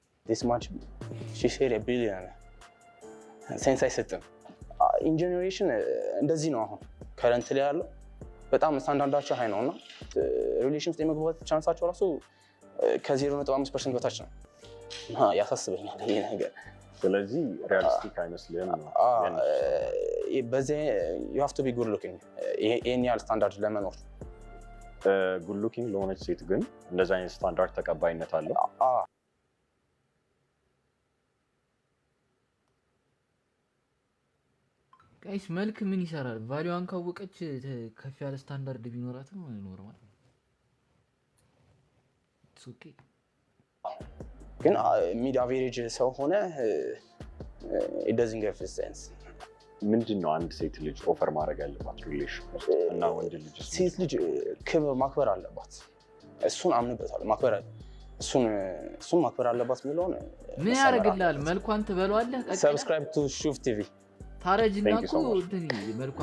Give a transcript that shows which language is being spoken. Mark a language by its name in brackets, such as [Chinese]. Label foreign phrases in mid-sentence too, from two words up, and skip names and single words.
[English] this much she said a billion [Amharic] ሴንስ አይሰጥም [English] in generation [Amharic] እንደዚህ ነው አሁን ከረንት ላይ ያለው በጣም ስታንዳርዳቸው ሃይ ነውና ሪሌሽን ውስጥ የመግባት ቻንሳቸው ራሱ ከ0.5% በታች ነው ያሳስበኛል ይሄ ነገር ስለዚህ ሪያሊስቲክ አይመስልም ነው በዚህ [English] you have to be good looking [Amharic] ይሄን ያህል ስታንዳርድ ለመኖር [English] good looking [Amharic] ለሆነች ሴት ግን እንደዛ አይነት ስታንዳርድ ተቀባይነት አለው ጋይስ መልክ ምን ይሰራል ቫልዩዋን ካወቀች ከፍ ያለ ስታንዳርድ ቢኖራትም [English] normal it's okay [Amharic] ግን [English] mid average [Amharic] ሰው ሆነ [English] it doesn't give sense [Amharic] ምንድነው አንድ ሴት ልጅ ኦፈር ማድረግ ያለባት ሪሌሽን እና ወንድ ልጅ ሴት ልጅ ክብር ማክበር አለባት እሱን አምንበታለሁ ማክበር እሱን ማክበር አለባት የሚለውን ምን ያደርግልሃል መልኳን ትበለዋለህ [English] subscribe to Shuf TV [Amharic] ታረጅና እኮ እንትን መልኳን